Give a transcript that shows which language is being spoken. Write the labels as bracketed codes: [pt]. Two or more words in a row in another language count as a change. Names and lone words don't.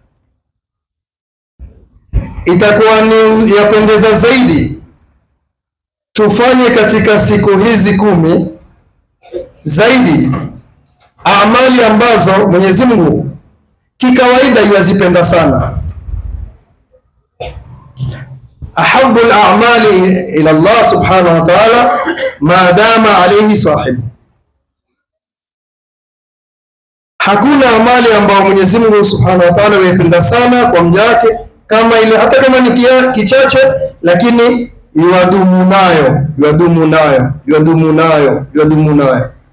[sw] itakuwa ni yapendeza zaidi tufanye katika siku hizi 10 zaidi amali ambazo Mwenyezi Mungu kikawaida yuazipenda sana. [ar] أحب الأعمال إلى الله سبحانه وتعالى ما دام عليه صاحب. [sw] Hakuna amali ambayo Mwenyezi Mungu [ar] سبحانه وتعالى [sw] yuipenda sana kwa mja wake kama ile, hata kama ni kichache, lakini yuadumu nayo.